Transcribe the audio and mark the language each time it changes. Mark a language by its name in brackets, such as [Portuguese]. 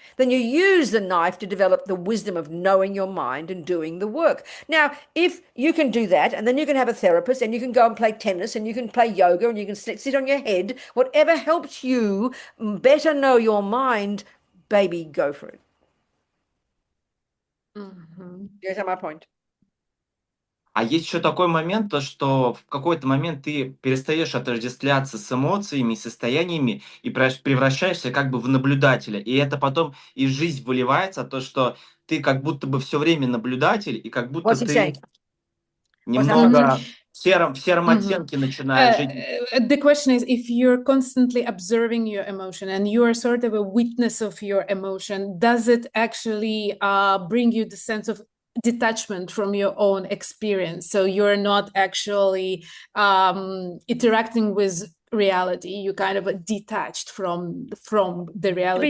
[English] Then you use the knife to develop the wisdom of knowing your mind and doing the work. Now, if you can do that, and then you can have a therapist, and you can go and play tennis, and you can play yoga, and you can sit on your head, whatever helps you better know your mind, baby, go for it. Mm-hmm. You get my point? [Russian] А есть еще такой момент, то что в какой-то момент ты перестаешь отождествляться с эмоциями, состояниями и превращаешься как бы в наблюдателя. И это потом из жизни выливается, то что ты как будто бы все время наблюдатель, и как будто [English] What's he [Russian] ты [English] saying? [Russian] немного в сером оттенке начинаешь жить. [English] The question is, if you're constantly observing your emotion and you're sort of a witness of your emotion, does it actually bring you the sense of detachment from your own experience? So you're not actually interacting with reality, you kind of detached from the reality.